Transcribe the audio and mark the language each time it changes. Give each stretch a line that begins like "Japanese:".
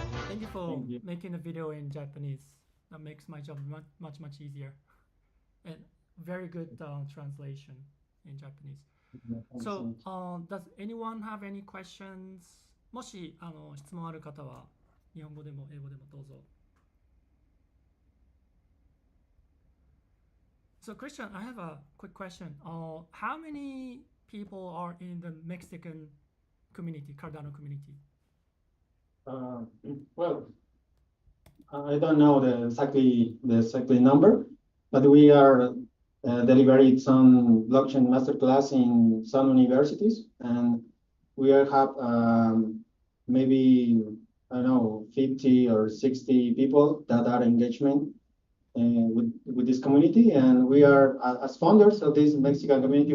English: Thank you for making a video in Japanese. That makes my job much easier. And very good translation in Japanese. So, does anyone have any questions?
Japanese: もし質問ある方は日本語でも英語でもどうぞ。
English: So, Christian, I have a quick question. How many people are in the Mexican community, Cardano community? Well, I don't know the exactly number, but we are delivering some blockchain masterclass in some universities, and we have maybe, I don't know, 50 or 60 people that are engagement with this community, and we are as founders of this Mexican community.